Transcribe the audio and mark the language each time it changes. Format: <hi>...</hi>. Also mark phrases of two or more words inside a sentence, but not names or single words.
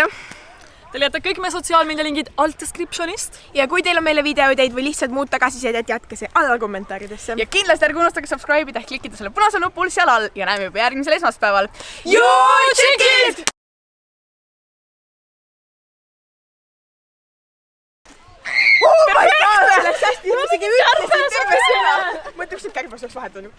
<et>Te leiate kõik meie sotsiaalmeedialingid alt descriptionist. Ja kui teil on meile videoideid või lihtsalt muud tagasisidet, jätke see alla kommentaaridesse. Ja kindlasti ärge unustage subscribe ida ehk klikkida selle punase nupul seal all ja näeme juba järgmisel esmaspäeval. Joošikid!</et> <en>Oh my god!</en> <et>Läks hästi, isegi ütlesid terve sõna. Ma ütleks, et kärbas oleks vahetanud.</et>